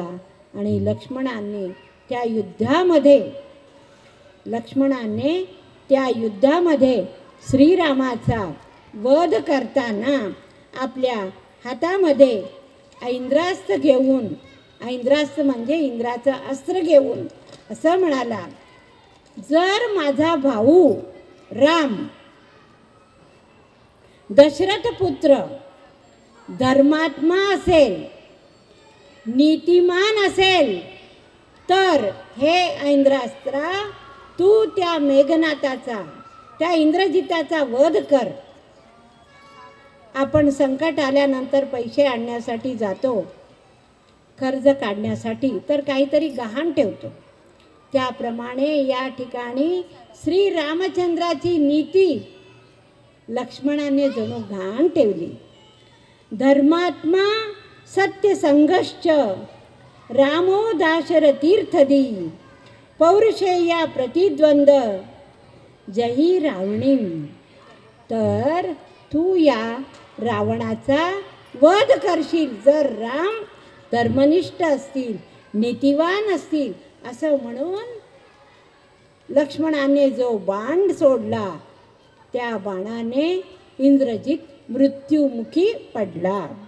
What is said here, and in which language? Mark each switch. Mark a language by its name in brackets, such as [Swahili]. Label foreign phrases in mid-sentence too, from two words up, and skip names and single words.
[Marathi] आणि लक्ष्मणाने त्या युद्धामध्ये श्रीरामाचा वध करताना आपल्या हातामध्ये ऐंद्रास्त्र घेऊन, ऐंद्रास्त्र म्हणजे इंद्राचं अस्त्र घेऊन असं म्हणाला, जर माझा भाऊ राम दशरथ पुत्र धर्मात्मा असेल, नीतिमान असेल, तर हे ऐंद्रास्त्रा तू त्या मेघनाथाचा, त्या इंद्रजिताचा वध कर. आपण संकट आल्यानंतर पैसे आणण्यासाठी जातो, कर्ज काढण्यासाठी, तर काहीतरी गहाण ठेवतो. त्याप्रमाणे या ठिकाणी श्री रामचंद्राची नीती लक्ष्मणाने जणू गहाण ठेवली. [Sanskrit] धर्मात्मा सत्यसंघश्च रामो दाशरथीर्थदी पौरुषेया प्रतिद्वंद जही रावणीम. [Marathi] तर तू या रावणाचा वध करशील जर राम धर्मनिष्ठ असतील, नीतिवान असतील, असं म्हणून लक्ष्मणाने जो बाण सोडला त्या बाणाने इंद्रजित मृत्युमुखी पडला.